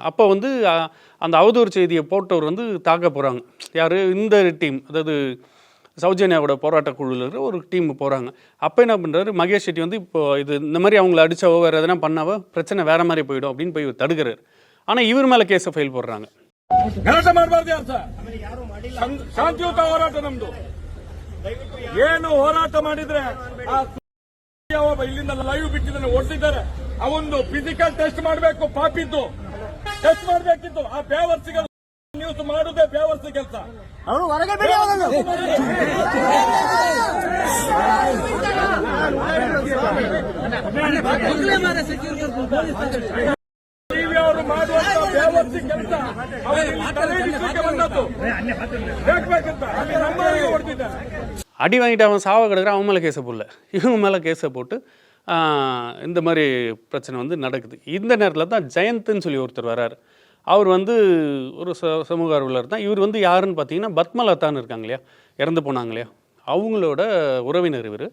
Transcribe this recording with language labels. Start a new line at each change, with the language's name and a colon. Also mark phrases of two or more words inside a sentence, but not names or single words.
Tamil: அப்போ வந்து அந்த அவதூறு செய்தியை போட்டவர் வந்து தாக்க போகிறாங்க. யார், இந்த டீம், அதாவது சௌஜன்யாவோட போராட்ட குழுவில் இருக்கிற ஒரு டீம் போகிறாங்க. அப்போ என்ன பண்ணுறாரு, மகேஷ் ஷெட்டி வந்து இப்போ இது இந்த மாதிரி அவங்கள அடித்தாவோ வேறு எதனா பண்ணாவோ பிரச்சனை வேறு மாதிரி போயிடும் அப்படின்னு போய் தடுக்கிறாரு. ஆனால் இவர் மேலே கேஸை ஃபைல் போடுறாங்க.
Kannada: ಗಲಾಟೆ ಮಾಡಬಾರ್ದು ಯಾರು ಸರ್, ಶಾಂತಿಯುತ ಹೋರಾಟ ನಮ್ದು. ಏನು ಹೋರಾಟ ಮಾಡಿದ್ರೆ ಇಲ್ಲಿಂದ ಲೈವ್ ಬಿಟ್ಟಿದ್ದಾನೆ, ಹೊಡೆದಿದ್ದಾರೆ. ಅವೊಂದು
English: physical test
Kannada: ಮಾಡಬೇಕು, ಪಾಪಿದ್ದು ಟೆಸ್ಟ್ ಮಾಡಬೇಕಿತ್ತು. ಆ ಬೇವರ್ಸಿಗೆ ನ್ಯೂಸ್ ಮಾಡುದೇ ಬೇವರ್ಸಿ ಕೆಲಸ. ಅವನು ಹೊರಗೆ ಬಿಡಿ. ಅವರು ಮಾಡುವಂತ ಬೇವರ್ಸಿ ಕೆಲಸ ಬಂದದ್ದು ಬೇಕಬೇಕಂತ ನಮ್ಮವರಿಗೆ ಹೊಡೆದಿದ್ದಾರೆ.
Tamil: அடி வாங்கிட்டு அவன் சாவ கிடக்குற, அவன் மேலே கேஸை போடல, இவங்க மேலே கேஸை போட்டு இந்த மாதிரி பிரச்சனை வந்து நடக்குது. இந்த நேரத்தில் தான் ஜெயந்த்னு சொல்லி ஒருத்தர் வராரு. அவர் வந்து ஒரு சமூக ஆர்வலர் தான். இவர் வந்து யாருன்னு பார்த்தீங்கன்னா பத்மலதான்னு இருக்காங்க இல்லையா, இறந்து போனாங்க இல்லையா, அவங்களோட உறவினர் இவர்.